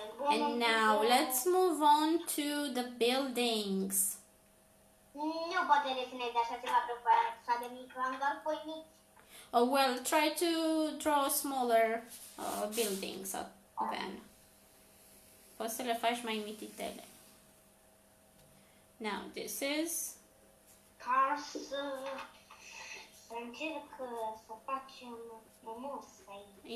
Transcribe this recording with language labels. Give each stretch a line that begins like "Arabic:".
English: And now let's move on to the buildings.
Romanian: Nu poate desenezi așa ceva pe așa de mic, am doar foi mici.
English: Oh, well, try to draw smaller buildings then.
Romanian: Poți să le faci mai mititele.
English: Now, this is...
Romanian: Ca să încerc să facem frumos aici.